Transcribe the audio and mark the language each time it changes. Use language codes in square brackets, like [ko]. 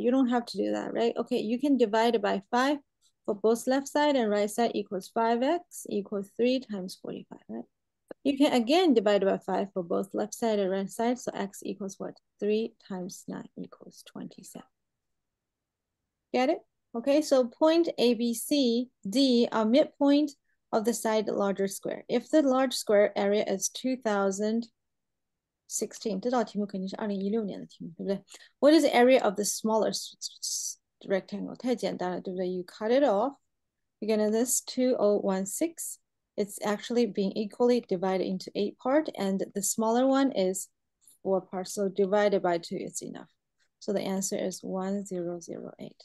[en] You don't have to do that, right? Okay, you can divide it by 5 for both left side and right side equals 5x equals 3 times 45, right? You can again divide it by 5 for both left side and right side, so x equals what? 3 times 9 equals 27. Get it? Okay, so point A, B, C, D are midpoint of the side larger square. If the large square area is 2016, [zh] 这道题目肯定是2016年的题目，对不对？ [en] What is the area of the smaller rectangle? [zh] 太简单了，对不对？ [en] You cut it off. You're gonna this 2016. It's actually being equally divided into 8 parts, and the smaller one is 4 parts. So divided by 2 is enough. So the answer is 1008.